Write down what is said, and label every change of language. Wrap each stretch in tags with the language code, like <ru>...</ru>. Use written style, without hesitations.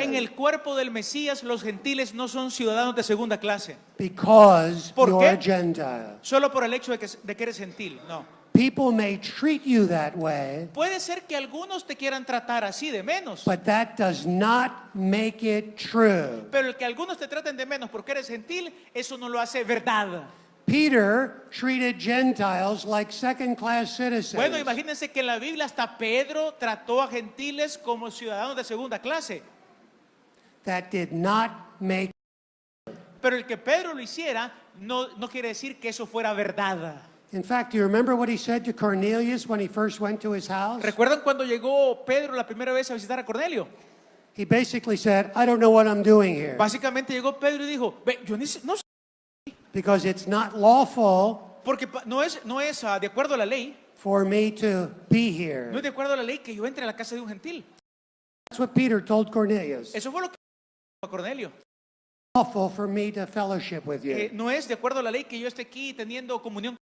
<es>En el cuerpo del Mesías, los gentiles no son ciudadanos de segunda clase.</es> <en>Because</en> <es>¿Por</es> <en>you're a</en> <es>qué?</es> <en>Gentile.</en> <es>Solo por el hecho de que eres gentil.</es> <en>No. People may treat you that way,</en> <es>Puede ser que algunos te quieran tratar así de menos.</es> <en>but that does not make it true.</en> <es>Pero el que algunos te traten de menos porque eres gentil, eso no lo hace verdad.</es> <en>Peter treated Gentiles like second-class citizens.</en> <es>Bueno, imagínense que en la Biblia hasta Pedro trató a gentiles como ciudadanos de segunda clase.</es> <en>That did not make.</en> <es>Pero el que Pedro lo hiciera no quiere decir que eso fuera verdad.</es> <en>In fact, do you remember what he said to Cornelius when he first went to his house?</en> <es>¿Recuerdan cuando llegó Pedro la primera vez a visitar a Cornelio?</es> <en>He basically said, I don't know what I'm doing here.</en> <es>Básicamente llegó Pedro y dijo, ve, yo no sé,</es> <en>Because it's not lawful</en> <es>porque no es de acuerdo a la ley,</es> <en>for me to be</en> <es>no</es> <en>here.</en> <es>es de acuerdo a la ley que yo entre a la casa de un gentil.</es> <en>That's what Peter told Cornelius.</en> <es>Eso fue lo que dijo a Cornelio.</es> <en>Lawful for me to fellowship with you.</en> <es>No es de acuerdo a la ley que yo esté aquí teniendo comunión.</es>